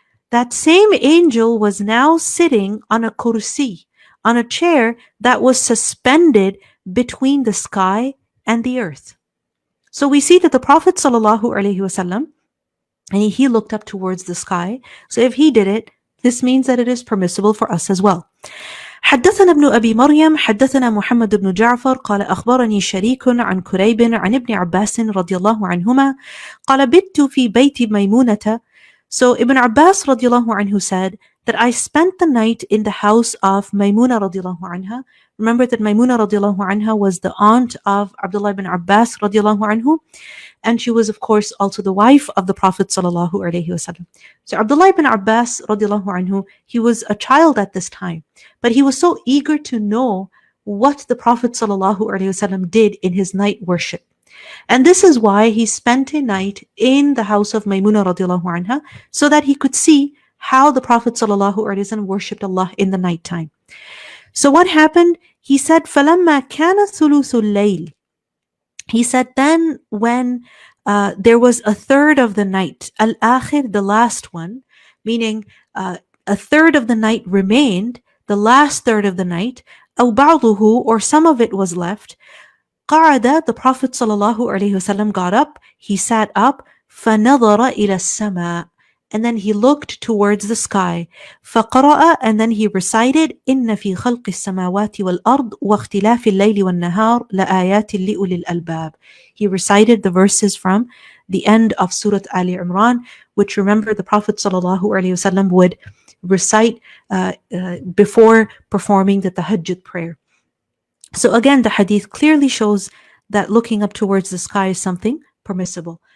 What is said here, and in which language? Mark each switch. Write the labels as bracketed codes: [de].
[en] That same angel was now sitting on a kursi, on a chair that was suspended between the sky and the earth. So we see that the Prophet sallallahu alaihi wasallam, and he looked up towards the sky. So if he did it, this means that it is permissible for us as well. [ar] حدثنا ابن أبي مريم حدثنا محمد بن جعفر قال أخبرني شريك عن كريب عن ابن عباس رضي الله عنهما قال بت في بيت ميمونة. [en] So Ibn Abbas radiallahu anhu said that I spent the night in the house of Maymuna radiallahu anha. Remember that Maymuna radiallahu anha was the aunt of Abdullah ibn Abbas radiallahu anhu, and she was, of course, also the wife of the Prophet sallallahu alaihi wasallam. So Abdullah ibn Abbas radiallahu anhu, he was a child at this time, but he was so eager to know what the Prophet sallallahu alaihi wasallam did in his night worship. And this is why he spent a night in the house of Maymuna radiallahu anha, so that he could see how the Prophet sallallahu alaihi wasallam worshipped Allah in the nighttime. So what happened? He said, [ar] فَلَمَّا كَانَ ثُلُثُ اللَّيْلِ. [en] He said, then when there was a third of the night, al-akhir, the last one, meaning a third of the night remained, the last third of the night, [ar] أَوْ بَعْضُهُ, [en] or some of it was left, قَعَدَ, the Prophet sallallahu alaihi wasallam got up, he sat up, [ar] فَنَظَرَ إِلَى السَّمَاءِ, [en] and then he looked towards the sky. [ar] فَقَرَأَ, [en] and then he recited, [ar] إِنَّ فِي خَلْقِ السَّمَاوَاتِ وَالْأَرْضِ وَاخْتِلَافِ اللَّيْلِ وَالنَّهَارِ لَآيَاتٍ لِأُولِي الْأَلْبَابِ. [en] He recited the verses from the end of Surah Ali Imran, which, remember, the Prophet ﷺ would recite before performing the tahajjud prayer. So again, the hadith clearly shows that looking up towards the sky is something permissible.